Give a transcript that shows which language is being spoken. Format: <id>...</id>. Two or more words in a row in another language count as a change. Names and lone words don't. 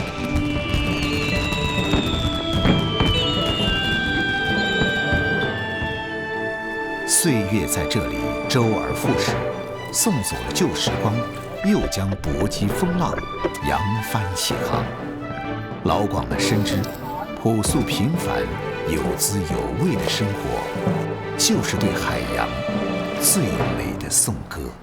<zh>歲月在這裡周而復始，送走了舊時光，又將搏擊風浪，揚帆起航。老廣們深知，樸素平凡、有滋有味的生活，就是對海洋最美的頌歌。</zh>